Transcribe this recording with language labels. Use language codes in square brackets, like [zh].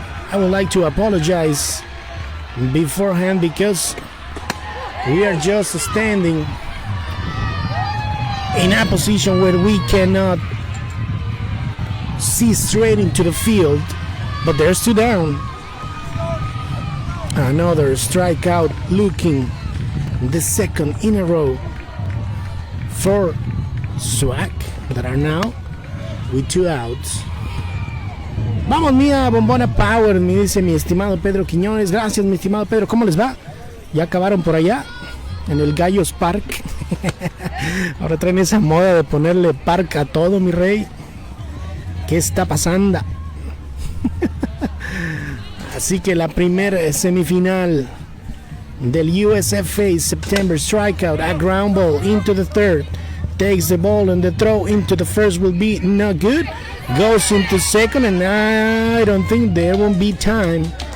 [en] I would like to apologize beforehand because we are just standing in a position where we cannot see straight into the field. But there's 2 down. Another strikeout looking, the second in a row for Swag that are now with 2 outs. [es] Vamos mía, bombona power, me dice mi estimado Pedro Quiñones. Gracias mi estimado Pedro, ¿cómo les va? ¿Ya acabaron por allá? En el Gallos Park. Ahora traen esa moda de ponerle park a todo, mi rey. ¿Qué está pasando? Así que la primera semifinal del [en] USFA September strikeout, a ground ball into the third, takes the ball and the throw into the first will be not good, goes into second and I don't think there won't be time.